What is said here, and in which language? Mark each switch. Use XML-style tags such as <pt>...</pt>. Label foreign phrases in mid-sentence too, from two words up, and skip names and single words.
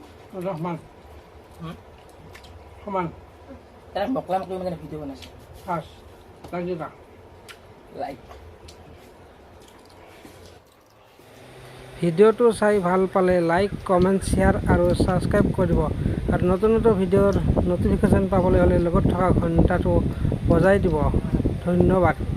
<as>সমান হুম? সমান তারা মকলা মকলি মানে ভিডিও বানাইছে ফাৰ্ষ্ট লাইক দিবা লাইক ভিডিঅ'টো চাই ভাল পালে লাইক কমেণ্ট শ্বেয়াৰ আৰু ছাবস্ক্ৰাইব কৰিব আৰু নতুন নতুন ভিডিঅ'ৰ ন'টিফিকেশ্যন পাবলৈ হ'লে লগত থকা ঘণ্টাটো বজাই দিব ধন্যবাদ</as>